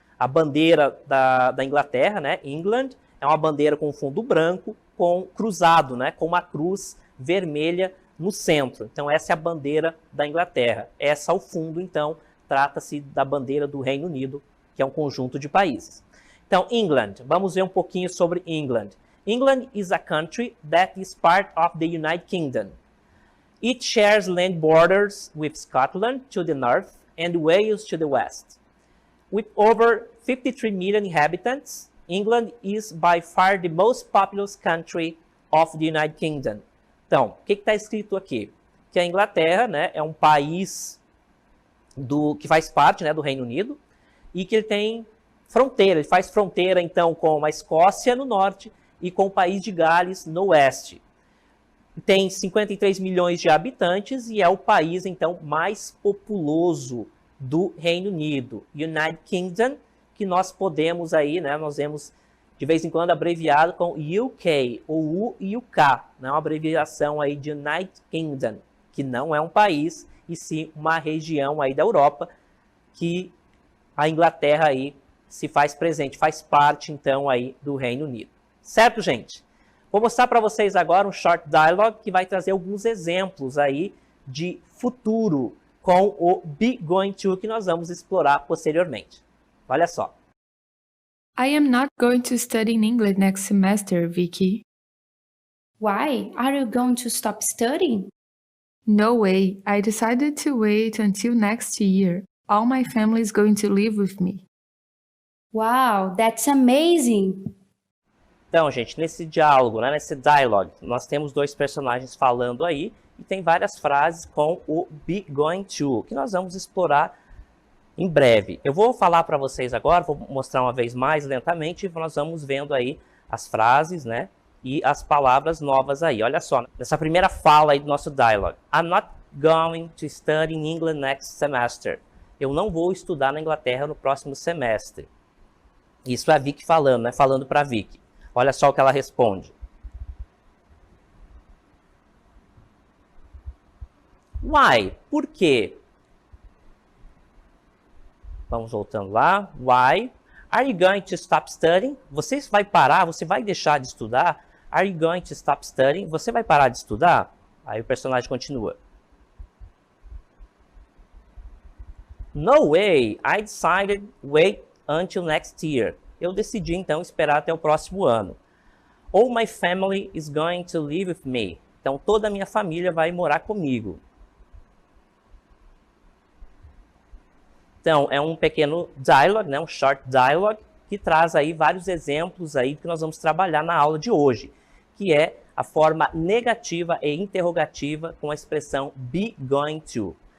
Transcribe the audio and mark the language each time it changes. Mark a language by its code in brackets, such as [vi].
[pt] A bandeira da Inglaterra, né? England, é uma bandeira com fundo branco, com cruzado, né? Com uma cruz vermelha no centro. Então, essa é a bandeira da Inglaterra. Essa ao fundo, então, trata-se da bandeira do Reino Unido, que é um conjunto de países. Então, England, vamos ver um pouquinho sobre England. [en] England is a country that is part of the United Kingdom. It shares land borders with Scotland to the north and Wales to the west. With over 53 million inhabitants, England is by far the most populous country of the United Kingdom. [pt] Então, o que está escrito aqui? Que a Inglaterra, né, é um país que faz parte, né, do Reino Unido e que ele tem fronteira. Ele faz fronteira, então, com a Escócia no norte e com o país de Gales no oeste. Tem 53 milhões de habitantes e é o país, então, mais populoso do Reino Unido. United Kingdom, que nós podemos aí, né, nós vemos de vez em quando abreviado com UK, ou U e o K, né, uma abreviação aí de United Kingdom, que não é um país, e sim uma região aí da Europa, que a Inglaterra aí se faz presente, faz parte, então, aí do Reino Unido. Certo, gente? Vou mostrar para vocês agora um [en] short dialogue [pt] que vai trazer alguns exemplos aí de futuro com o be going to que nós vamos explorar posteriormente. Olha só. [en] I am not going to study in England next semester, Vicky. Why? Are you going to stop studying? No way. I decided to wait until next year. All my family is going to live with me. Wow, that's amazing! [pt] Então, gente, nesse diálogo, né, nesse dialogue, nós temos dois personagens falando aí e tem várias frases com o be going to, que nós vamos explorar em breve. Eu vou falar para vocês agora, vou mostrar uma vez mais lentamente e nós vamos vendo aí as frases, né, e as palavras novas aí. Olha só, nessa primeira fala aí do nosso dialogue. [en] I'm not going to study in England next semester. [pt] Eu não vou estudar na Inglaterra no próximo semestre. Isso é a Vicky falando, né, falando para a Vicky. Olha só o que ela responde. [en] Why? [pt] Por quê? Vamos voltando lá. [en] Why? Are you going to stop studying? [pt] Você vai parar? Você vai deixar de estudar? [en] Are you going to stop studying? [pt] Você vai parar de estudar? Aí o personagem continua. [en] No way. I decided wait until next year. [pt] Eu decidi, então, esperar até o próximo ano. [en] All my family is going to live with me. [pt] Então, toda a minha família vai morar comigo. Então, é um pequeno dialogue, né, um [en] short dialogue, [pt] que traz aí vários exemplos aí que nós vamos trabalhar na aula de hoje, que é a forma negativa e interrogativa com a expressão be going to.